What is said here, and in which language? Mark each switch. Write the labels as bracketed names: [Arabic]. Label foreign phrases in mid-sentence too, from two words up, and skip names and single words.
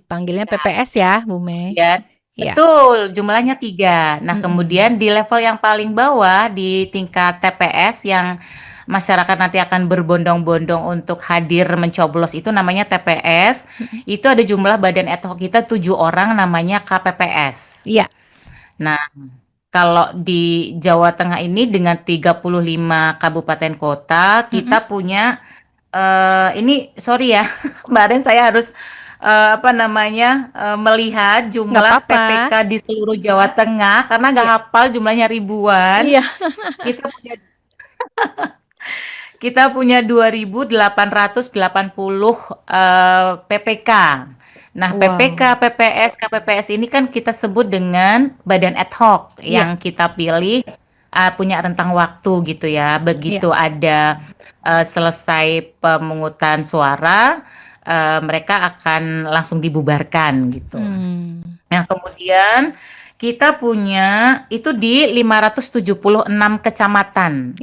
[Indonesian] dipanggilnya PPS ya, Bu Mei. kemudian Iya. betul, jumlahnya 3. Nah, Mm-mm. kemudian di level yang paling bawah di tingkat TPS yang masyarakat nanti akan berbondong-bondong untuk hadir mencoblos itu namanya TPS. Mm-mm. Itu ada jumlah badan [Latin] ad hoc [Indonesian] kita 7 orang namanya KPPS. Iya. Nah, kalau di Jawa Tengah ini dengan 35 kabupaten kota, Mm-mm. kita punya ini sorry ya, kemarin saya harus apa namanya melihat Nggak jumlah apa-apa. PPK di seluruh Jawa Tengah karena nggak Iya. hafal jumlahnya ribuan. Iya. Kita punya kita punya 2.880 PPK. Nah, Wow. PPK, PPS, KPPS ini kan kita sebut dengan badan [Latin] ad hoc [Indonesian] Iya. yang kita pilih punya rentang waktu gitu ya. Iya. Begitu ada selesai pemungutan suara, mereka akan langsung dibubarkan gitu. Hmm. Nah, kemudian kita punya itu di 576 kecamatan.